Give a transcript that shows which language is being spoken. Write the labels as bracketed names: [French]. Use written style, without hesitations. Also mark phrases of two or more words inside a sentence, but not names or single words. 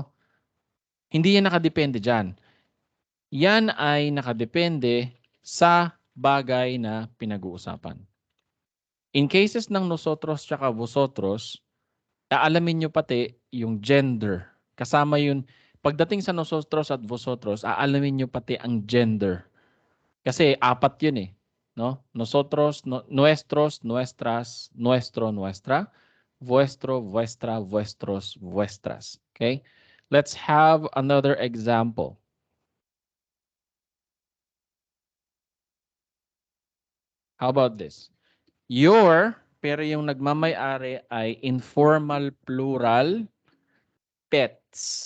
[Filipino] Hindi yan nakadepende diyan. Yan ay nakadepende sa bagay na pinag-uusapan. [English] In cases [Filipino] ng nosotros tsaka vosotros, aalamin nyo pati yung gender. Kasama yun. Pagdating sa nosotros at vosotros, aalamin nyo pati ang gender. Kasi apat yun eh. No? [Spanish] Nosotros, nuestros, nuestras, nuestro, nuestra, vuestro, vuestra, vuestros, vuestras. [English] Okay? Let's have another example. How about this? Your, [Filipino] pero yung nagmamay-ari ay [English] informal plural pets.